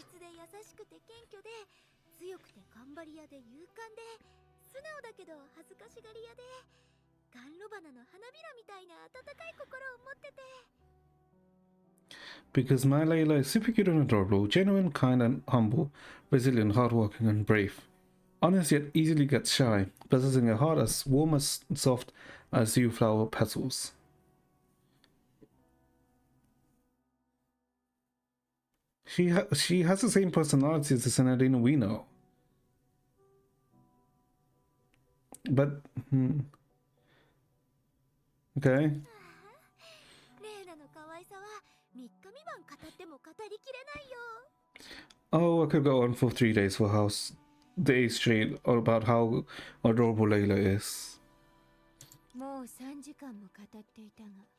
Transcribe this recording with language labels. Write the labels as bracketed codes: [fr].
[ja] 誠実で優しくて謙虚で強くて頑張り屋で勇敢で素直だけど恥ずかしがり屋でガンロバナの花びらみたいな温かい心を持ってて [en] Because my Layla is super cute and adorable, genuine, kind and humble, resilient, hardworking and brave. Honest yet easily gets shy, possessing a heart as warm and soft as dew flower petals. She has the same personality as the Senadina we know. But, okay. [ja] レイナの可愛さは3日3晩語っても語りきれないよ [en] Oh, I could go on for 3 days for days straight about how adorable Layla is. [ja] もう3時間も語っていたが